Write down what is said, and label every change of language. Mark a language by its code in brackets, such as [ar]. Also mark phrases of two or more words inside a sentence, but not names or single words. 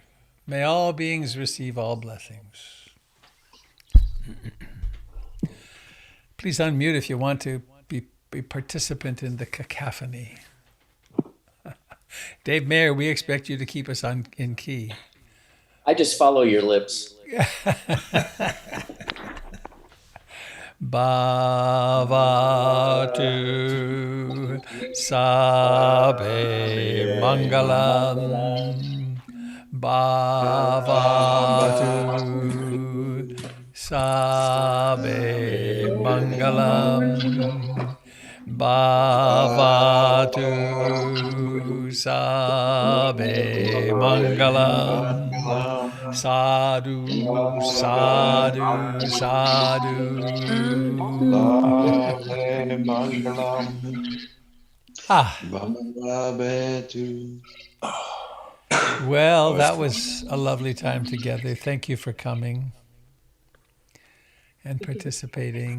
[en] May all beings receive all blessings. Please unmute if you want to be participant in the cacophony. Dave Mayer, we expect you to keep us in key. I just follow your lips. [pi] Bhavatu Sabe Mangalam. Bhavatu Sabe Mangalam. Bhavatu Sabe Mangalam. Sadhu, sadhu, sadhu. [en] Well, that was a lovely time together. Thank you for coming and participating.